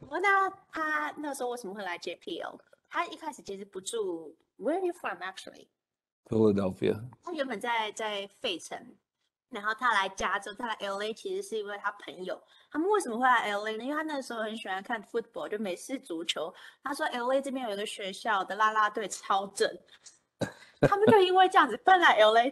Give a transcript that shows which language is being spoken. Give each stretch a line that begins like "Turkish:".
Chinese: 那他那时候为什么会来 JPL？他一开始其实不住 ，
English: Where are you from actually？ Philadelphia.
Chinese: 他原本在费城，然后他来加州，他来 LA 其实是因为他朋友。他们为什么会来 LA 呢？因为他那时候很喜欢看 football， 就美式足球。他说 LA 这边有一个学校的啦啦队超正，他们就因为这样子搬来 LA。